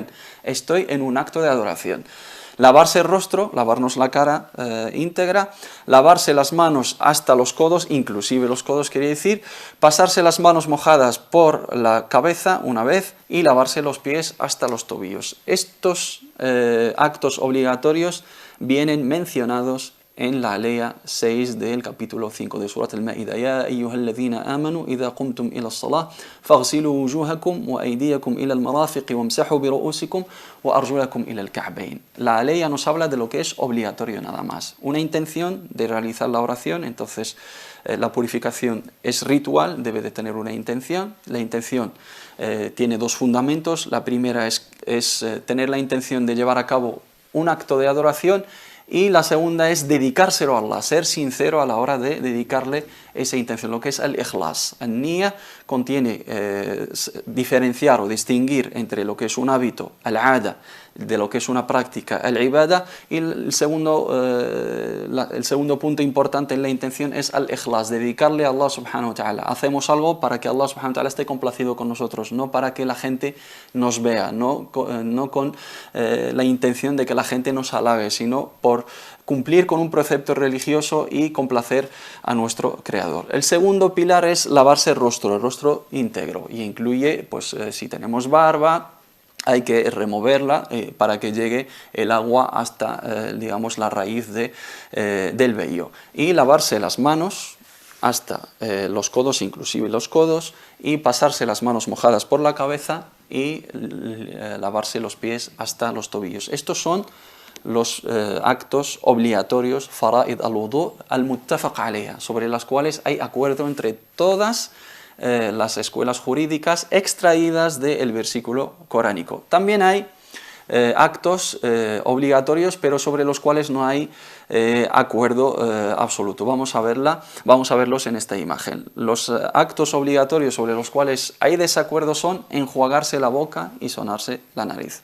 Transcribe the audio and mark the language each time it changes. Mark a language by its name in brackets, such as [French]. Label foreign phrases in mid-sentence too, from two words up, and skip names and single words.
[Spanish] Estoy en un acto de adoración. Lavarse el rostro, lavarnos la cara íntegra, lavarse las manos hasta los codos, inclusive los codos quiere decir, pasarse las manos mojadas por la cabeza una vez y lavarse los pies hasta los tobillos. Estos actos obligatorios vienen mencionados en la alea 6 del capítulo 5 de Surat al-Ma'ida. [Arabic] يا أيها الذين آمنوا إذا قمتم إلى الصلاة فاغسلوا وجوهكم وأيديكم إلى المرافق وامسحوا برءوسكم وأرجلكم إلى الكعبين. [Spanish] La alea nos habla de lo que es obligatorio nada más. Una intención de realizar la oración, entonces la purificación es ritual, debe de tener una intención. La intención tiene dos fundamentos. La primera es tener la intención de llevar a cabo un acto de adoración, y la segunda es dedicárselo a Allah, ser sincero a la hora de dedicarle esa intención, lo que es el ikhlas. El niya contiene diferenciar o distinguir entre lo que es un hábito, al-ada, de lo que es una práctica, al-ibada, y el segundo punto importante en la intención es al-ikhlas, dedicarle a Allah [Arabic] سبحانه وتعالى. [Spanish] Hacemos algo para que Allah [Arabic] سبحانه وتعالى [Spanish] esté complacido con nosotros, no para que la gente nos vea, no con la intención de que la gente nos halague, sino por cumplir con un precepto religioso y complacer a nuestro Creador. El segundo pilar es lavarse el rostro íntegro, y incluye, pues si tenemos barba, hay que removerla para que llegue el agua hasta, digamos, la raíz del vello. Y lavarse las manos hasta los codos, inclusive los codos, y pasarse las manos mojadas por la cabeza y lavarse los pies hasta los tobillos. Estos son los actos obligatorios, [Arabic] فرائض الوضوء المتفق عليها, [Spanish] sobre las cuales hay acuerdo entre todas las escuelas jurídicas extraídas del versículo coránico. También hay actos obligatorios, pero sobre los cuales no hay acuerdo absoluto. Vamos a verlos en esta imagen. Los actos obligatorios sobre los cuales hay desacuerdo son enjuagarse la boca y sonarse la nariz.